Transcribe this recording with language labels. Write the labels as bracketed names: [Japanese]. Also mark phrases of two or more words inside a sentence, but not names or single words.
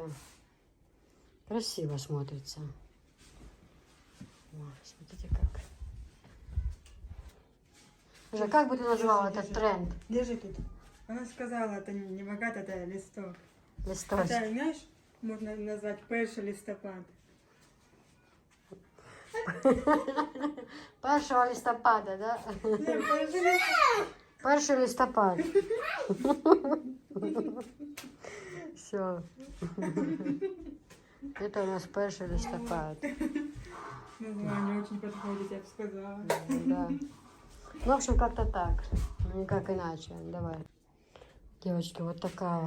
[Russian] Красиво смотрится. О, смотрите как. Слушай, как бы ты назвал этот тренд? Держи тут. Она сказала, это не богат, это листок. Листочек. Это, знаешь, можно назвать [Ukrainian] перший листопад. [Russian] 1 листопада, да? [Ukrainian] Ні, перший листопад. 1 листопад. [Russian] Все. Это у нас 1 листопад. Название очень подходит, я бы сказала. Да. Ну, в общем, как-то так. Ну, никак иначе. Давай. Девочки, вот такая.